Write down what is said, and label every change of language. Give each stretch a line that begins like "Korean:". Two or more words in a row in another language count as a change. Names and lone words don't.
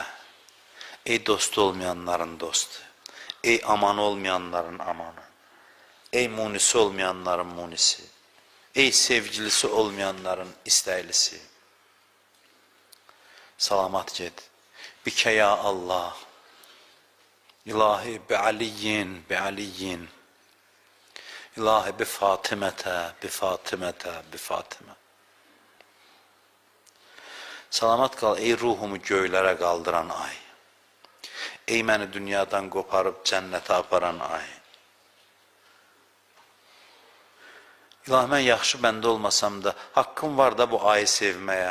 Azerbaijani: Ey dostu olmayanların dostu. Ey amanı olmayanların amanı. Ey munisi olmayanların munisi. Ey sevgilisi olmayanların istəylisi. Salamat get. Bikə
Arabic: يا الله. إلهي بعليٍّ، بعليٍّ. إلهي بفاطمة، بفاطمة، بفاطمة.
Azerbaijani: Salamat qal ey ruhumu göylərə qaldıran ay. Ey məni dünyadan qoparıb cənnətə aparan ay. İlahi mən yaxşı bəndə olmasam da haqqım var da bu ayı sevməyə.